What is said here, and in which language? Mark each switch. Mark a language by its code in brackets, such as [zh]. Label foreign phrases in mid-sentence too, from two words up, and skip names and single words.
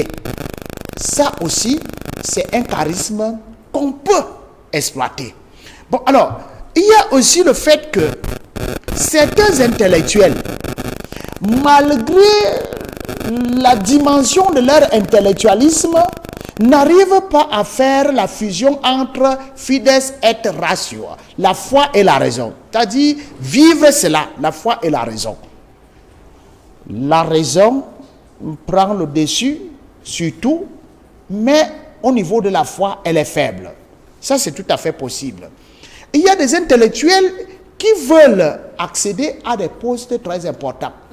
[fr] Ça aussi, c'est un charisme qu'on peut exploiter. Bon, alors, il y a aussi le fait que certains intellectuels, malgré la dimension de leur intellectualisme, n'arrivent pas à faire la fusion entre [la] fides et ratio, [fr] la foi et la raison. C'est-à-dire, vivre cela, la foi et la raison. La raison prend le dessus sur tout, mais au niveau de la foi, elle est faible. Ça, c'est tout à fait possible. Il y a des intellectuels qui veulent accéder à des postes très importants.